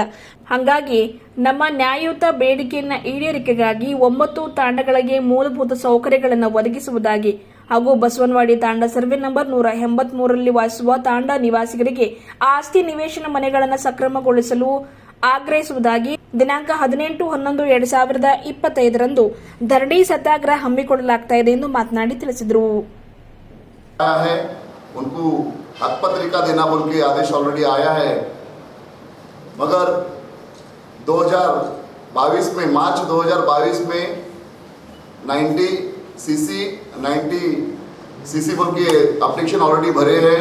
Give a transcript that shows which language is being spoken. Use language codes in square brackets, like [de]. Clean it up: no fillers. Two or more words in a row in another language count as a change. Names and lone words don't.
[kn] ಹಾಗಾಗಿ ನಮ್ಮ ನ್ಯಾಯಯುತ ಬೇಡಿಕೆಯನ್ನು ಈಡೇರಿಕೆಗಾಗಿ 9 ತಾಂಡಗಳಿಗೆ ಮೂಲಭೂತ ಸೌಕರ್ಯಗಳನ್ನು ಒದಗಿಸುವುದಾಗಿ ಹಾಗೂ ಬಸವನವಾಡಿ ತಾಂಡ ಸರ್ವೆ ನಂಬರ್ 183ರಲ್ಲಿ ವಾಸಿಸುವ ತಾಂಡ ನಿವಾಸಿಗರಿಗೆ ಆಸ್ತಿ ನಿವೇಶನ ಮನೆಗಳನ್ನು ಸಕ್ರಮಗೊಳಿಸಲು ಆಗ್ರಹಿಸುವುದಾಗಿ ದಿನಾಂಕ 18/11/2025ರಂದು ಧರಣಿ ಸತ್ಯಾಗ್ರಹ ಹಮ್ಮಿಕೊಳ್ಳಲಾಗ್ತಾ ಇದೆ ಎಂದು ಮಾತನಾಡಿ ತಿಳಿಸಿದರು. [hi] उनको हक पत्रिका देना बोल के आदेश ऑलरेडी आया है, मगर 2022 में मार्च 2022 में 90 सीसी बोल के [en] application already [hi] भरे हैं.